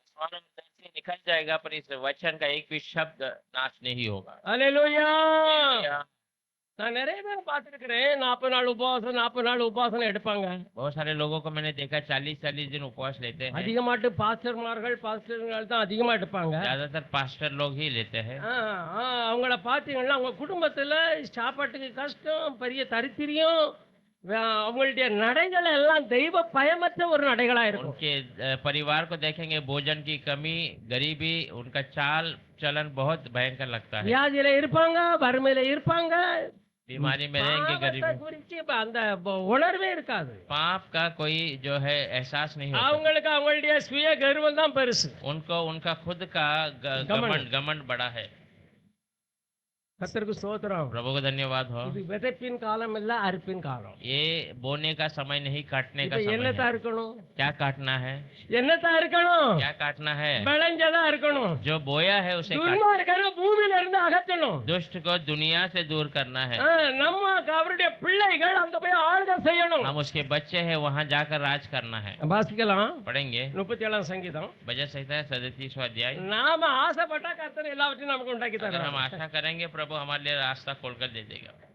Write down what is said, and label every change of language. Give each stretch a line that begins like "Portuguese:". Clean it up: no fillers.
Hindi: आसमान और धरती निकल जाएगा पर इस वचन का एक भी शब्द नाश नहीं होगा।
Tamil: ஹல்லேலூயா. நான் நிறைய பேர் பார்த்திருக்கிறேன், 40 நாள் உபவாசம் 40 நாள் உபவாசம் எடுப்பாங்க.
Hindi: बहुत सारे लोगों को मैंने देखा 40-40 दिन उपवास लेते हैं।
Tamil: அதிகமாட்டு பாஸ்டர்கள் தான் அதிகமா எடுப்பாங்க.
Hindi: ज्यादातर पास्टर लोग ही लेते हैं।
Tamil: அவங்கள பார்த்தீங்கன்னா அவங்க குடும்பத்துல சாப்பாட்டுக்கு கஷ்டம், பெரிய தரித்திரியம், அவங்களுடைய நடைகள் எல்லாம் தெய்வ பயமற்ற ஒரு நடைகளா இருக்கும்.
Hindi: उनके परिवार को देखेंगे, भोजन की कमी, गरीबी, उनका चाल चलन बहुत भयंकर लगता है।
Tamil: வியாதியில இருப்பாங்க, வறுமையில இருப்பாங்க,
Hindi: बीमारी में रहेंगे,
Tamil: பாவத்தை
Hindi: गरीबी।
Tamil: குறித்து அந்த உணர்வே இருக்காது.
Hindi: पाप का कोई जो है एहसास नहीं होता।
Tamil: அவங்களுக்கு அவங்களுடைய சுய கர்வம் தான் பெருசு.
Hindi: उनको उनका खुद का घमंड बड़ा है।
Tamil: கர்த்தருக்கு ஸ்தோத்திரம்.
Hindi: प्रभु को धन्यवाद हो।
Tamil: இது விதைப்பின் காலம் இல்ல, அறுப்பின் காலம்.
Hindi: ये बोने का समय नहीं, काटने का
Tamil: இப்ப
Hindi: समय
Tamil: என்னத்தா
Hindi: है।
Tamil: இருக்கணும்?
Hindi: क्या काटना है?
Tamil: என்னத்தா இருக்கணும்?
Hindi: क्या काटना है?
Tamil: விளைஞ்சதா இருக்கணும்.
Hindi: जो बोया है उसे काट,
Tamil: துன்மார்க்கரை பூமியில இருந்து அகற்றணும்.
Hindi: दुष्ट को दुनिया से दूर करना है।
Tamil: நம்ம அவருடைய பிள்ளைகள் அங்க போய் ஆளுகை செய்யணும்.
Hindi: हम उसके बच्चे हैं, वहां जाकर राज करना है।
Tamil: வாசிக்கலாம்
Hindi: पढ़ेंगे
Tamil: 37 சங்கீதம்.
Hindi: भजन संहिता 37वां अध्याय।
Tamil: நாம ஆசைப்பட்டா கர்த்தர் எல்லாவற்றையும் நமக்கு உண்டாக்கி
Hindi: अगर हम
Tamil: தருவார்.
Hindi: आशा करेंगे, प्रभु हमारे लिए रास्ता खोलकर दे देगा।